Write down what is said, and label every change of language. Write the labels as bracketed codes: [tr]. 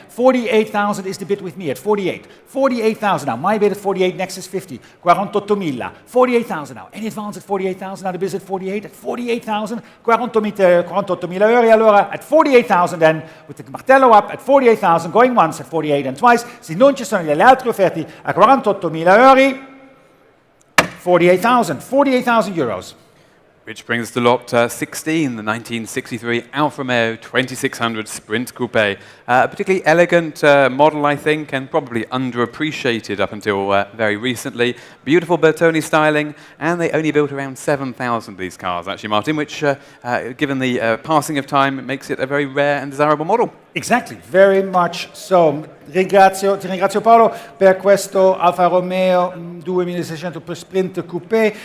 [en] 48,000 is the bid with me at 48. 48,000 now. My bid at 48, next is 50. 48.000. 48,000 now. Any advance at 48,000? Now the bid is at 48. At 48,000. 48.000 euro. Allora, at 48,000 then, with the martello up, at 48,000, going once, at 48 and twice. [it] Se non ci sono delle altre offerte a 48.000 euro, 48,000 euros. [en] Which brings us to lot 16, the 1963 Alfa Romeo 2600 Sprint Coupe. A particularly elegant model, I think, and probably underappreciated up until very recently. Beautiful Bertone styling, and they only built around 7,000 of these cars, actually, Martin, which, given the passing of time, makes it a very rare and desirable model. Exactly, very much so. [it] Ti ringrazio Paolo per questo Alfa Romeo 2600 per Sprint Coupé.